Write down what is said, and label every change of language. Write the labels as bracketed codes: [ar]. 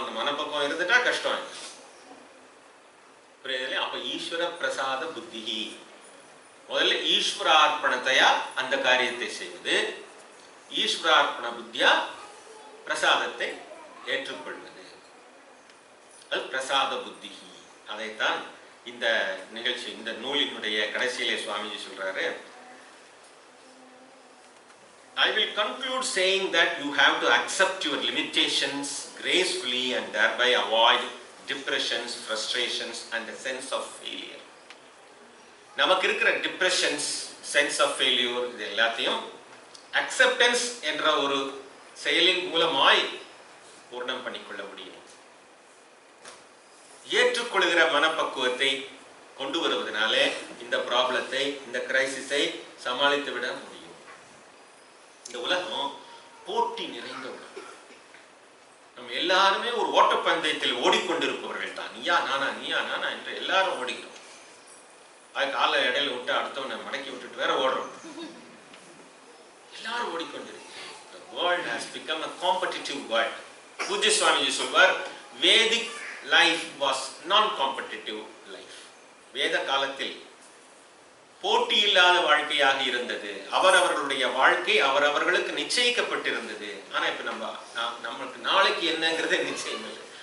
[ta] அந்த மனப்பக்குவம் இருந்துட்டா கஷ்டம். புரியுது? அப்ப ஈஸ்வர பிரசாத புத்திகி, முதல்ல ஈஸ்வரார்ப்பணத்தையா அந்த காரியத்தை செய்வது, ஈஸ்வரார்ப்பண புத்தியா பிரசாதத்தை ஏற்றுக்கொள்வது, அது பிரசாத புத்திகி. அதைத்தான் இந்த நிகழ்ச்சி, இந்த நூலினுடைய கடைசியிலே சுவாமிஜி சொல்றாரு, [en] I will conclude saying that you have to accept your limitations gracefully and thereby avoid depressions, frustrations and a sense of failure. [ta] நமக்கு இருக்கிற டிப்ரெஷன்ஸ், சென்ஸ் ஆஃப் ஃபெயிலியூர், இது எல்லாத்தையும் அக்செப்டன்ஸ் என்ற ஒரு செயலின் மூலமாய் பூர்ணம் பண்ணிக்கொள்ள முடியும். ஏற்றுக்கொள்கிற மனப்பக்குவத்தை கொண்டு வருவதனாலே இந்த ப்ராப்ளத்தை, இந்த கிரைசிஸை சமாளித்து விட முடியும். இந்த உலகம் போட்டி நிறைந்த உலகம். நம்ம எல்லாருமே ஒரு ஓட்டப்பந்தயத்தில் ஓடிக்கொண்டிருப்பவர்கள் தான். நீயா நானா, நீயா நானா என்று எல்லாரும் ஓடிக்கிறோம். அது காலை இடையில விட்டு அடுத்தவனை மடக்கி விட்டுட்டு வேற ஓடுறோம். எல்லாரும் ஓடிக்கொண்டிருக்கிறோம். [en] The world has become a competitive world. [ta] பூஜ்ய சுவாமிஜி சொல்வார், [en] Vedic life was non-competitive life. [ta] வேத காலத்தில் போட்டி இல்லாத வாழ்க்கையாக இருந்தது. அவரவர்களுடைய வாழ்க்கை அவரவர்களுக்கு நிச்சயிக்கப்பட்டிருந்தது. ஆனா இப்ப நம்மளுக்கு நாளைக்கு என்னங்கிறதே நிச்சயம் இல்லை.